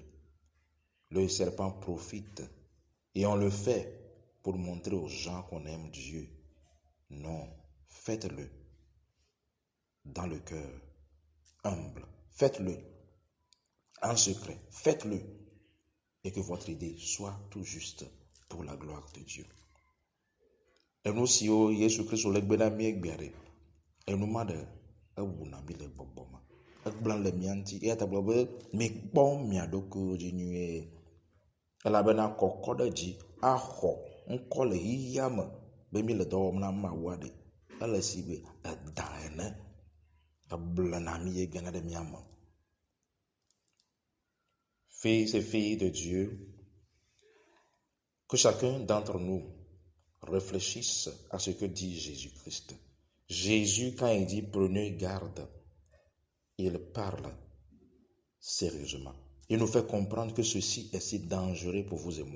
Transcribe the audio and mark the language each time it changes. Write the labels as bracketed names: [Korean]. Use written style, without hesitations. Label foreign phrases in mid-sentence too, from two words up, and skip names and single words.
[French] Le serpent profite et on le fait pour montrer aux gens qu'on aime Dieu. Non, faites-le dans le cœur humble. Faites-le en secret. Faites-le et que votre idée soit tout juste pour la gloire de Dieu. [Ewe] Enu siwo Yesu Kristo le gbe na mi egbea ɖe, enuma ɖe ewuna mi le gbɔgbɔ me. Egblẽ le mia ŋuti, eya ta gblɔ be mikpɔ mia ɖokuiwo dzi nyuie. Elabena kɔkɔ ɖe dzi axɔ ŋkɔ le xixia me be mi le dɔ wɔm na Mawu aɖe. Ele si be eda ene, egblẽ na mi egbea ɖe mia me. [French] fils et filles de Dieu, que chacun d'entre nous réfléchisse à ce que dit Jésus-Christ. Jésus, quand il dit « prenez garde », il parle sérieusement. Il nous fait comprendre que ceci est si dangereux pour vous et moi.